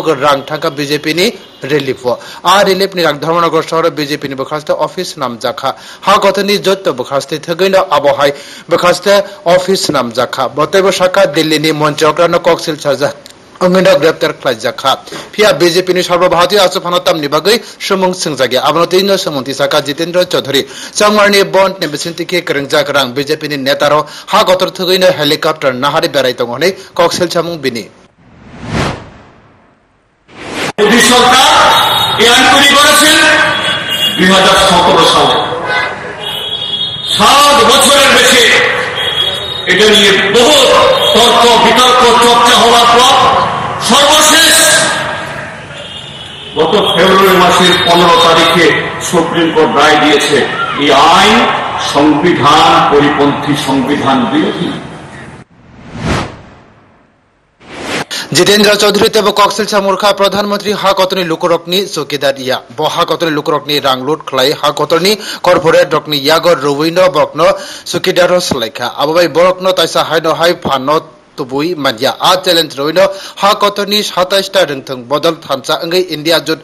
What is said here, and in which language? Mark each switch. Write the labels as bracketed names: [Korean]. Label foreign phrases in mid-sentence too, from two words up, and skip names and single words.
[Kok Borok] रां थाका बीजेपी नि रिलीफ आ रिलीफ नि रां धर्मनगर शहर बीजेपी नि बखास्ते ऑफिस नाम जाखा हा गतनि जत बखास्ते थगैनो आबहाय बखास्ते ऑफिस नाम जाखा बतेबो शाखा दिल्ली नि मन्त्रकरानो कक्सिल साजा अंगैनो ग्रेप्तार खालामजाखा फिया बीजेपी नि सर्वभारतीय आसफानताम नि बागै सुमुं सोंजागे आबनतिनो सोमंति साका जितेंद्र चौधरी चौमारनि बन्द नि बिसिनतिके करंजाक रां बीजेपी नि नेतारो हा गतर थगैनो हेलिकप्टर नाहारि बेराय दंगने कक्सिल सामुं बिनि [Bangla] মোদী সরকার এই আইন তৈরি করেছেন 2017 সালে 7 বছরের বেশি এটা নিয়ে বহু তর্ক বিতর্ক চর্চা হওয়ার পর সর্বশেষ গত ফেব্রুয়ারি মাসের 15 তারিখে সুপ্রিম কোর্ট রায় দিয়েছে এই আইন সংবিধান পরিপন্থী সংবিধান বিরোধী [Kok Borok] जितेंद्र चौधरी तेबो कक्सिल सामुरखा प्रधानमंत्री हा कतनि लुकरकनि चौकीदार या बहा कतनि लुकरकनि रां लुट खलाय हा कतनि कॉर्पोरेट रकनि यागो रुविनो बकनो चौकीदार सलायखा आबाय बरकनो ताइसा हायनो हाय फानो तुबुई मानिया आ चैलेंज रुविनो हा कतनि 27 ता रंथं बदल थानसा अंगै इंडिया जुट